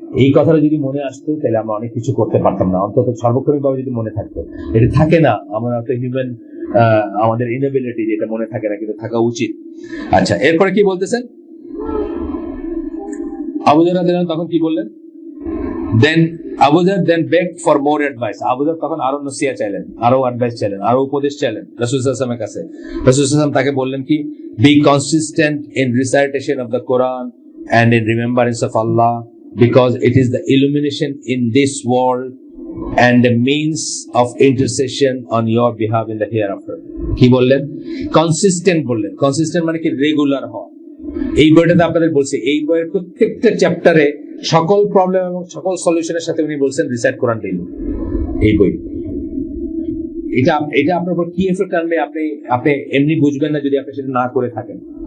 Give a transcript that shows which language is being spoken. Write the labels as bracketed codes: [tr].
[bn] এই কথাটা যদি মনে আসতো তাহলে আমরা অনেক কিছু করতে পারতাম না, অন্তত সার্বক্ষণিক ভাবে যদি মনে থাকতো। এটা থাকে না, আমরা একটা হিউম্যান, আমাদের ইনএবিলিটি, যেটা মনে থাকে না, কিন্তু থাকা উচিত। আচ্ছা, এরপরে কি বলতেছেন? আবু যর রাদিয়াল্লাহু আনহু তখন কি বললেন? দেন Abu যর [en] begged for more advice. [bn] Abu যর তখন আরো নসিহত চাইলেন, আরো অ্যাডভাইস চাইলেন, আরো উপদেশ চাইলেন রাসূল সাল্লাল্লাহু আলাইহি ওয়াসাল্লামের কাছে। রাসূল সাল্লাল্লাহু আলাইহি ওয়াসাল্লাম তাকে বললেন কি? [en] Be consistent in recitation of the Quran and in remembrance of Allah, because it is the illumination in this world and the means of intercession on your behalf in the hereafter. [bn] কি বললেন? Consistent বললেন। Consistent মানে কি? Regular হওয়া। এই বইটাতে আপনাদের বলছি, এই বইয়ের প্রত্যেকটা চ্যাপ্টারে সকল প্রবলেম এবং সকল সলিউশনের সাথে উনি বলছেন [en] Recite Quran daily. [bn] এই বই এটা আপনার উপর কি এফেক্ট আনবে আপনি এমনি বুঝবেন না, যদি আপনি সেটা না করে থাকেন।